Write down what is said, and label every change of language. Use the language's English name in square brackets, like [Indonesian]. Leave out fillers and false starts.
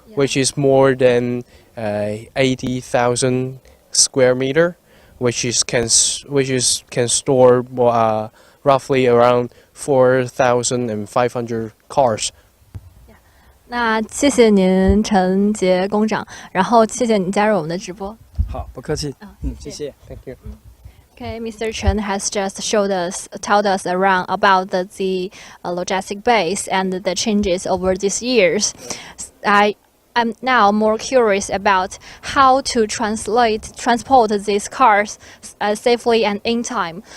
[English] which is more than 80,000 square meter, which can store roughly around 4,500 cars. [Chinese] 那谢谢您，陈杰工长，然后谢谢您加入我们的直播。好，不客气。谢谢。 [English] Thank you. Okay, Mr. Chen has just told us around about the logistic base and the changes over these years. I'm now more curious about how to transport these cars safely and in time.